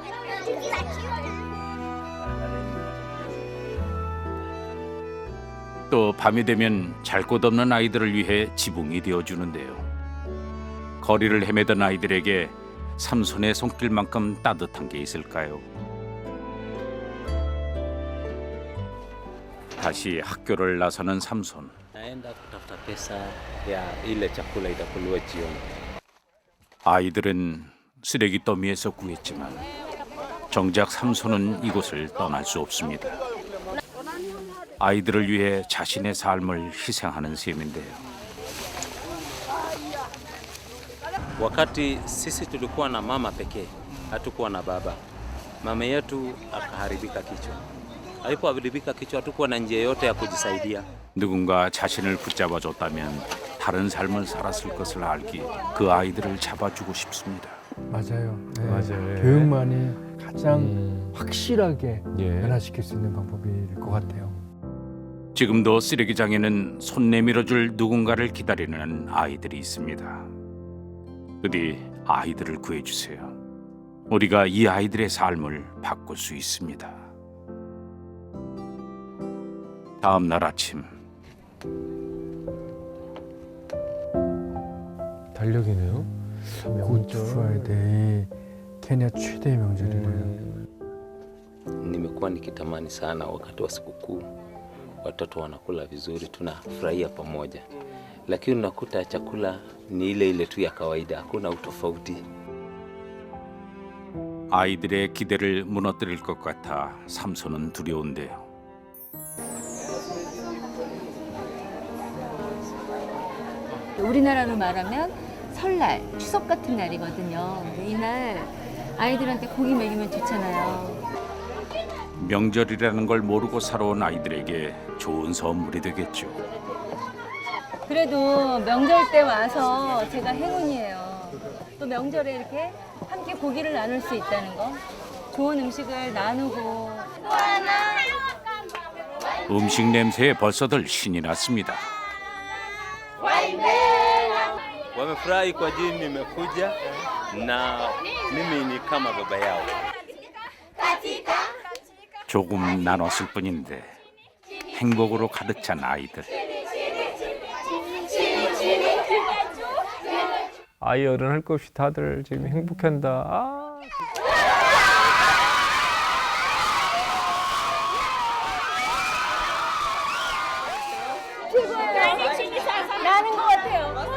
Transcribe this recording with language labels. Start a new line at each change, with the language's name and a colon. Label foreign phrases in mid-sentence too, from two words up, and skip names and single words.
Korean: 또 밤이 되면 잘 곳 없는 아이들을 위해 지붕이 되어주는데요. 거리를 헤매던 아이들에게 삼손의 손길만큼 따뜻한 게 있을까요? 다시 학교를 나서는 삼손.
Swahili: Naenda kutafuta pesa ya ile chakula itakuliwa jioni.
Korean: 아이들은 쓰레기 더미에서 구했지만 정작 삼손은 이곳을 떠날 수 없습니다. 아이들을 위해 자신의 삶을 희생하는 셈인데요.
Swahili: Wakati sisi tulikuwa na mama pekee, hatukuwa na baba. Mama yetu akaharibika kichwa. Alipoharibika kichwa, hatukuwa na njia yote ya kujisaidia.
Korean: 누군가 자신을 붙잡아줬다면 다른 삶을 살았을 것을 알기에 그 아이들을 잡아주고 싶습니다. 맞아요. 네. 맞아요. 교육만이 가장 확실하게 예. 변화시킬 수 있는 방법일 것 같아요. 지금도 쓰레기장에는 손 내밀어줄 누군가를 기다리는 아이들이 있습니다. 부디 아이들을 구해주세요. 우리가 이 아이들의 삶을 바꿀 수 있습니다. 다음 날 아침 달력이네요. 굿 프라이데이, 케냐 최대 명절이래요.
Swahili: Nimekuwa nikitamani sana wakati wa sikukuu watoto wanakula vizuri, tunafurahia pamoja, lakini unakuta chakula ni ile ile tu ya kawaida, hakuna utofauti.
Korean: 아이들의 기대를 무너뜨릴 것 같아 삼손은 두려운데요. 우리나라로 말하면 설날, 추석 같은 날이거든요. 근데 이날 아이들한테 고기 먹이면 좋잖아요. 명절이라는 걸 모르고 살아온 아이들에게 좋은 선물이 되겠죠. 그래도 명절 때 와서 제가 행운이에요. 또 명절에 이렇게 함께 고기를 나눌 수 있다는 거. 좋은 음식을 나누고. 음식 냄새에 벌써들 신이 났습니다.
Swahili: Wamefurahi kwa ajili nimekuja na mimi ni kama baba yao.
Korean: 조금 나눴을 뿐인데 행복으로 가득 찬 아이들. 아이 어른 할 것 없이 다들 지금 행복한다. 아. 나는 것 같아요.